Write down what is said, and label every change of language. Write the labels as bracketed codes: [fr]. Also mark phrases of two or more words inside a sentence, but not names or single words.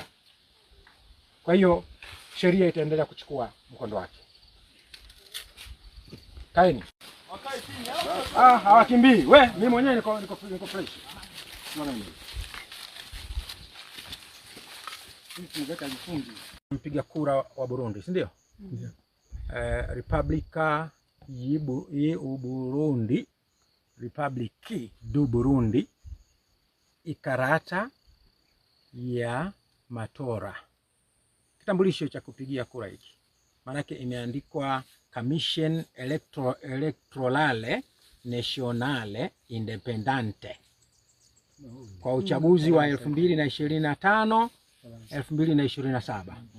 [sw] Kwa hiyo sheria itaendelea kuchukua mkondo wake. Kaeni. Hawakimbii. Mimi mwenyewe niko fresh. Mpiga kura wa Burundi, si ndio? Ndio. [rn] Republika y'Uburundi, Republiki du Burundi, ikarata ya matora. [sw] Kitambulisho cha kupigia kura hiki. Maanake imeandikwa Commission Electorale Nationale Independente kwa uchaguzi wa 2025 2027.